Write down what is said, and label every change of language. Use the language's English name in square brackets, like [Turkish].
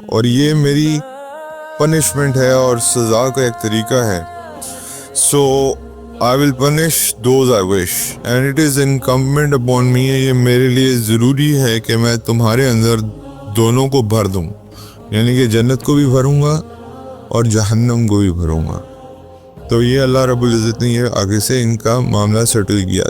[Urdu] اور یہ میری پنشمنٹ ہے اور سزا کا ایک طریقہ ہے. [English] So I will punish those I wish and it is incumbent upon me. [Urdu] یہ میرے لیے ضروری ہے کہ میں تمہارے اندر دونوں کو بھر دوں. یعنی کہ جنت کو بھی بھروں گا اور جہنم کو بھی بھروں گا. تو یہ اللہ رب العزت نے یہ آگے سے ان کا معاملہ سیٹل کیا.